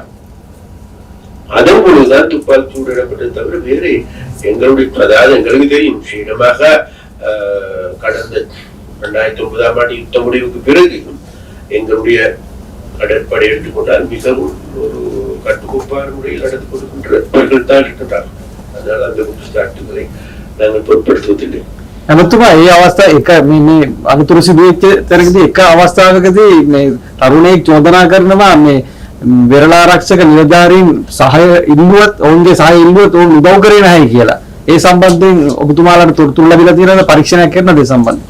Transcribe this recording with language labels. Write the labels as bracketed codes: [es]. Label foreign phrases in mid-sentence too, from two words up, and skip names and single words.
[ta] அதன் பொழுதுதான் துப்பாக்கி சூடு இடப்பட்டது தவிர வேறு எங்களுடைய, அதாவது எங்களுக்கு தெரியும், சீனமாக கடந்த 2009ஆம் ஆண்டு யுத்த முடிவுக்கு பிறகு எங்களுடைய கடற்படை எடுத்துக்கொண்டால் மிகவும் ஒரு கட்டுக்கோப்பான முறையில் நடந்து கொடுக்கின்றவர்கள் தான் இருக்கின்றார்கள். அதனால அந்த குற்றச்சாட்டுகளை நாங்கள் பொருட்படுத்துவதில்லை. [si] එමතුමා ඒ අවස්ථා එක මේ අනතුරු සිදු වෙච්ච තැනකදී එක අවස්ථාවකදී මේ තරුණයෙක් චෝදනා කරනවා මේ වෙරළාරක්ෂක නිලධාරීන් සහාය ඉල්ලුවත් ඔවුන්ගේ සහාය ඉල්ලුවත් ඔවුන් උදව් කරේ නැහැ කියලා. ඒ සම්බන්ධයෙන් ඔබතුමාලාට තොරතුරු ලැබිලා තියෙනවද පරීක්ෂණයක් කරනද ඒ සම්බන්ධයෙන්?